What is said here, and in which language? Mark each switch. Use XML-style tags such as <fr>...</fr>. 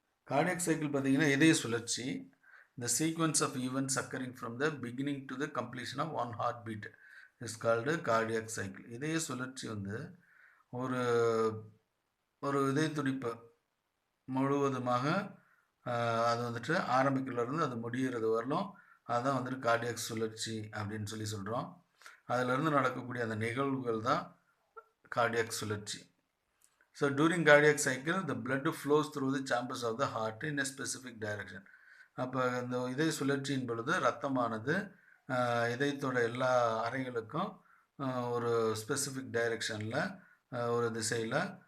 <ta>Cardiac cycle பார்த்தீங்கன்னா இதய சுழற்சி.</ta> <en>The sequence of events occurring from the beginning to the completion of one heartbeat is called cardiac cycle.</en> <ta>இதய சுழற்சி வந்து ஒரு இதய துடிப்பு முழுவதுமாக அது வந்துட்டு ஆரம்பிக்கிறதுலேருந்து அது முடிகிறது வரலும் அதுதான் வந்துட்டு கார்டியாக் சுழற்சி அப்படின்னு சொல்லி சொல்கிறோம். அதிலிருந்து நடக்கக்கூடிய அந்த நிகழ்வுகள் தான் கார்டியாக் சுழற்சி.</ta> <en>So during cardiac cycle the blood flows through the chambers of the heart in a specific direction.</en> <ta>அப்போ இந்த இதய சுழற்சியின் பொழுது ரத்தமானது இதயத்தோட எல்லா அறைகளுக்கும் ஒரு ஸ்பெசிஃபிக் டைரெக்ஷனில் ஒரு திசையில்</ta>